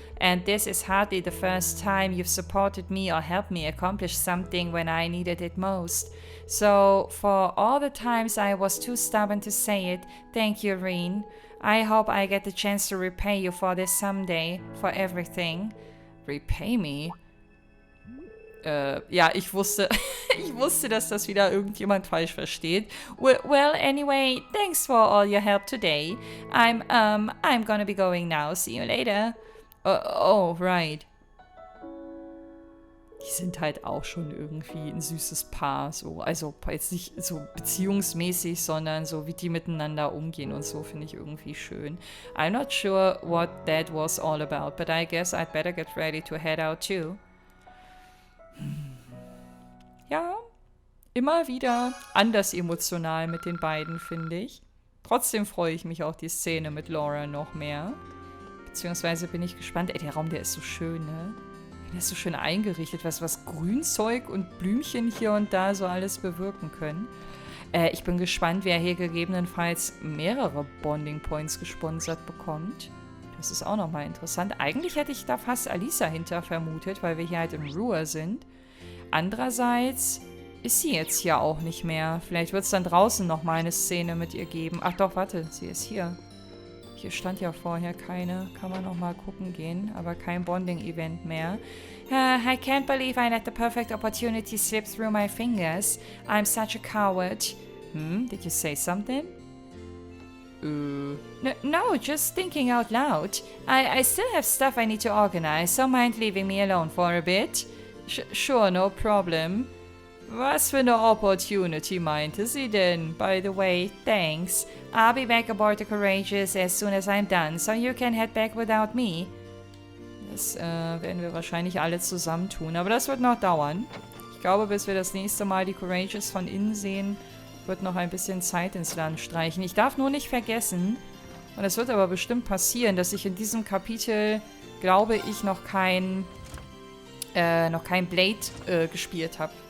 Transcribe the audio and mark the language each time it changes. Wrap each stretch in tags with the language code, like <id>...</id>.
<en>And this is hardly the first time you've supported me or helped me accomplish something when I needed it most. So, for all the times I was too stubborn to say it, thank you, Reen. I hope I get the chance to repay you for this someday, for everything. Repay me?</en> <de>Ja, ich wusste, dass das wieder irgendjemand falsch versteht.</de> <en>Well, anyway, thanks for all your help today. I'm gonna be going now. See you later. Oh, right.</en> <de>Die sind halt auch schon irgendwie ein süßes Paar, so. Also jetzt nicht so beziehungsmäßig, sondern so wie die miteinander umgehen und so, finde ich irgendwie schön.</de> <en>I'm not sure what that was all about, but I guess I'd better get ready to head out too.</en> <de>Ja, immer wieder anders emotional mit den beiden, finde ich. Trotzdem freue ich mich auch die Szene mit Laura noch mehr. Beziehungsweise bin ich gespannt. Ey, der Raum, der ist so schön, ne? Der ist so schön eingerichtet, was Grünzeug und Blümchen hier und da so alles bewirken können. Ich bin gespannt, wer hier gegebenenfalls mehrere Bonding Points gesponsert bekommt. Das ist auch nochmal interessant. Eigentlich hätte ich da fast Alisa hinter vermutet, weil wir hier halt im Ruhr sind. Andererseits ist sie jetzt hier auch nicht mehr. Vielleicht wird es dann draußen nochmal eine Szene mit ihr geben. Ach doch, warte, sie ist hier. Hier stand ja vorher keine. Kann man nochmal gucken gehen, aber kein Bonding-Event mehr.</de> <en>I can't believe I let the perfect opportunity slip through my fingers. I'm such a coward. Did you say something? No, just thinking out loud. I still have stuff I need to organize, so mind leaving me alone for a bit? Sure, no problem.</en> <de>Was für eine Opportunity meinte sie denn?</de> <en>By the way, thanks. I'll be back aboard the Courageous as soon as I'm done, so you can head back without me.</en> <de>Das werden wir wahrscheinlich alle zusammen tun, aber das wird noch dauern. Ich glaube, bis wir das nächste Mal die Courageous von innen sehen, wird noch ein bisschen Zeit ins Land streichen. Ich darf nur nicht vergessen, Und es wird aber bestimmt passieren, dass ich in diesem Kapitel, glaube ich, noch kein Blade gespielt habe.</de>